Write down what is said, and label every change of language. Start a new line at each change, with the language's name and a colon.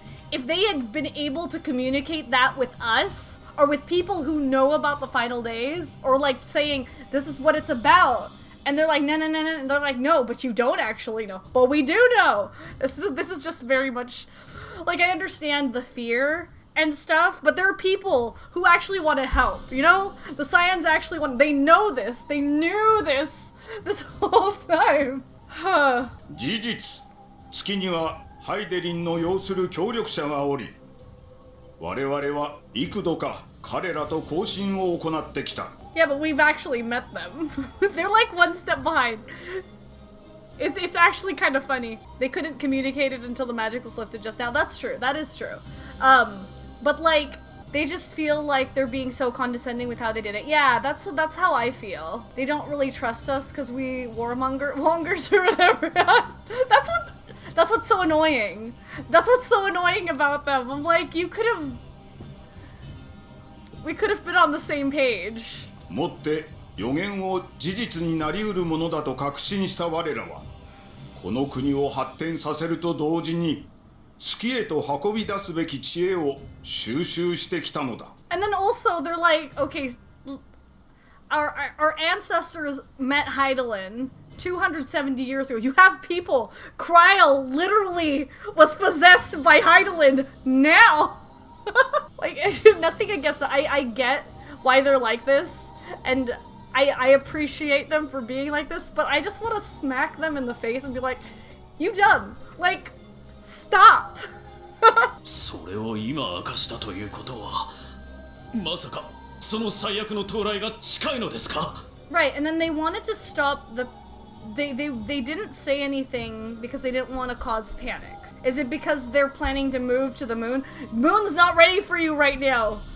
English: If they had been able to communicate that with us, or with people who know about the final days, or like saying, this is what it's about, and they're like, no, and they're like, no, but you don't actually know. But we do know. This is just very much, like, I understand the fear and stuff, but there are people who actually want to help, you know? The Scions actually they know this. They knew this whole time.
Japanese: 事実、月にはハイデリンの要する協力者がおり、我々は幾度か彼らと交信を行ってきた。
English: Yeah, but we've actually met them. They're like one step behind. It's actually kind of funny. They couldn't communicate it until the magic was lifted just now. That's true. That is true. But like, they just feel like they're being so condescending with how they did it. Yeah, that's how I feel. They don't really trust us because we warmongers or whatever. That's what's so annoying. That's what's so annoying about them. I'm like, we could have been on the same page.
Japanese: もって予言を事実になりうるものだと確信した我らは、この国を発展させると同時に月へと運び出すべき知恵を収集してきたのだ。
English: And then also they're like, okay, our ancestors met Heidelin 270 years ago. You have people. Kryl literally was possessed by Heidelin now. Like, nothing against that. I get why they're like this, and I appreciate them for being like this, but I just want to smack them in the face and be like, you dumb. Like, stop.
Japanese: それを今明かしたということは、まさかその最悪の到来が近いのですか?
English: Right, and then they wanted to stop the... They didn't say anything because they didn't want to cause panic. Is it because they're planning to move to the moon? Moon's not ready for you right now.